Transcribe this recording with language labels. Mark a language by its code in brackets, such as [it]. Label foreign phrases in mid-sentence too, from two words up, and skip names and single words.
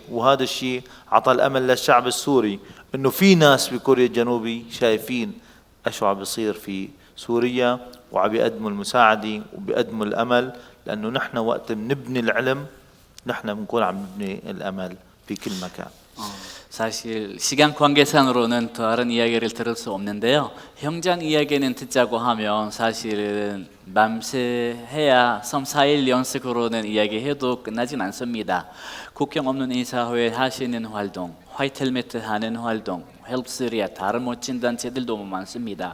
[ar] وهذا الشيء عطى الأمل للشعب السوري إنه في ناس بكوريا الجنوبية شايفين إيش عم بيصير في سوريا وعم بيقدموا المساعدة وبيقدموا الأمل، لأنه نحن وقت بنبني العلم نحن بنكون عم نبني الأمل في كل مكان. [ko] 사실 시간 관계상으로는 다른 이야기를 들을 수 없는데요. 현장 이야기는 듣자고 하면 사실은 밤새 해야 3, 4일 연속으로는 이야기해도 끝나진 않습니다. 국경없는의사회 하시는 활동, 화이트 헬멧 하는 활동, 헬프 시리아 다른 멋진 단체들도 많습니다.